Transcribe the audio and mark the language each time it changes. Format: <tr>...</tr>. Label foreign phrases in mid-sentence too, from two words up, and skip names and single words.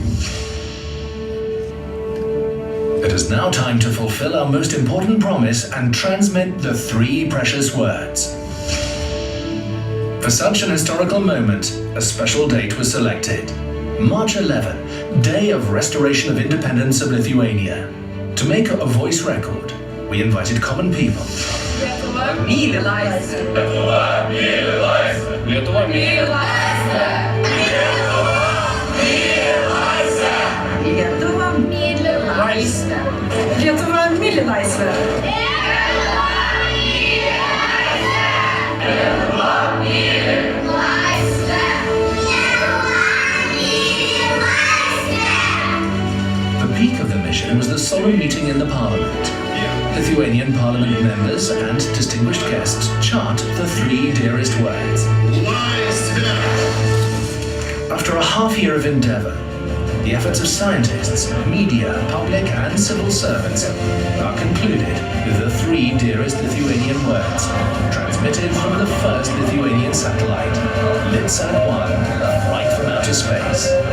<en>It is now time to fulfill our most important promise and transmit the 3 precious words. For such an historical moment, a special date was selected. March 11, Day of Restoration of Independence of Lithuania. To make a voice record, we invited common people.</en> <lt>Lietuva myli laisvę. Lietuva myli laisvę. Lietuva myli laisvę. Lietuva myli laisvę. Lietuva myli laisvę. Lietuva myli laisvę.</lt> <en>occasion was the solemn meeting in the Parliament. Lithuanian Parliament members and distinguished guests chant the three dearest words. After a half year of endeavour, the efforts of scientists, media, public and civil servants are concluded with the three dearest Lithuanian words, transmitted from the first Lithuanian satellite, Litsat-1, right from outer space.</en>